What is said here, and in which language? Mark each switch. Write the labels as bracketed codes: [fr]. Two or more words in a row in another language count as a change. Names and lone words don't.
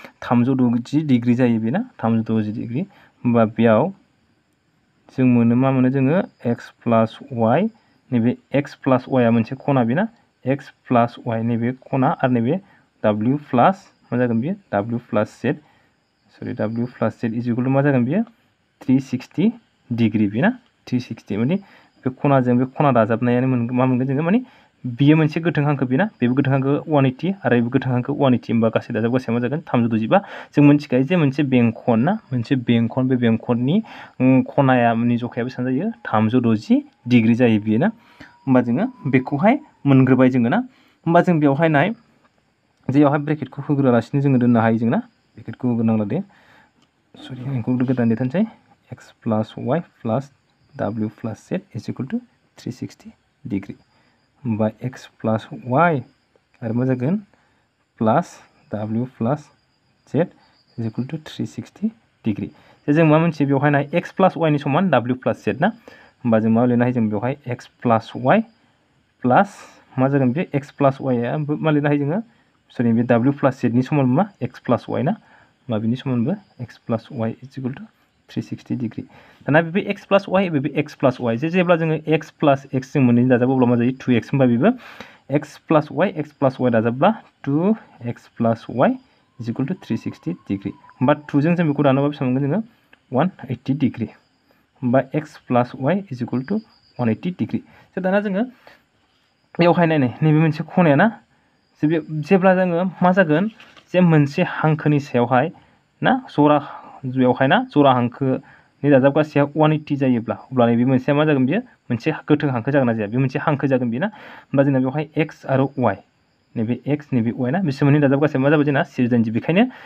[brx] 360 डिग्री जायो बेना 360 डिग्री होमबा बेयाव जों मोनो मा मोनो जोङो [en] x plus y [brx] नैबे [en] x plus y [brx] आ मोनसे खना बेना [en] x plus y [brx] नैबे खना आरो नैबे [en] w plus [brx] मा जागोन बेयो [en] w plus z [brx] सरि [en] w plus z is equal to [brx] मा जागोन बेयो 360 डिग्री बेना 360 माने बे खनाजों बे खना दाजाबनायानो मा मोनगोन जोङो माने बियो मोनसे गोथों हांखो बेना बेबो गोथों हांखो 180 आरो बेबो गोथों हांखो 180 होमबा गासै दाजाबगासेया मा जागोन 360 बा जों मिन्थिखायो जे मोनसे बेंखन ना मोनसे बेंखन बे बेंखननि खनायानि जखाया बेसेबां जायो 360 डिग्री जायो बियो ना होमबा जोङो बेखौहाय मोनग्रोबाय जोङो ना होमबा जों बेवहाय नाय जेयावहाय ब्रेकेटखौ होग्रोआलासिनो जोङो दोननो हायो जों ना ब्रेकेटखौ होग्रोनांला दे सरि आंखौ गोदान लिरनोसै [en] x plus y plus w plus z is equal to [brx] 360 डिग्री होमबा [en] x plus y [brx] आरो मा जागोन [en] plus w plus z is equal to [brx] 360 डिग्री जों मा मोनसे बेवहाय नाय [en] x plus y [brx] नि समान [en] w plus z [brx] ना होमबा जों मा लिरनो हायो जों बेवहाय [en] x plus y [brx] प्लस मा जागोन बे [en] x plus y [brx] आ मा लिरनो हायो जोङो सरि बे [en] w plus z [brx] नि समान मा [en] x plus y [brx] ना होमबा बिनि समानबो [en] x plus y is equal to [brx] 360 डिग्री दाना बे [en] x plus y [brx] बे [en] x plus y [brx] जेब्ला जोङो [en] x plus x [brx] जों मोननै दाजाबो अब्ला मा जायो 2x होमबा बेबो [en] x plus y [brx] दाजाबब्ला [en] 2x plus y is equal to [brx] 360 डिग्री होमबा 2 जों बेखौ दानोबा बेसेबां मोनगोन जोङो 180 डिग्री होमबा [en] x plus y is equal [brx] टू 180 डिग्री दाना जोङो बेवहाय नायनाय नैबे मोनसे खनाया ना जेब्ला जोङो मा जागोन जे मोनसे हांखोनि सायावहाय ना जरा बेवहाय ना जरा हांखोनि दाजाबगासेया 180 जायोब्ला अब्ला नैबे मोनसेया मा जागोन बियो मोनसे गोथों हांखो जागोन ना जाया बे मोनसे हांखो जागोन बेना होमबा जोंना बेवहाय x आरो y नैबे x नैबे y ना बिसोर मोननै दाजाबगासेया मा जाबाय जोंना 180 बेखायनो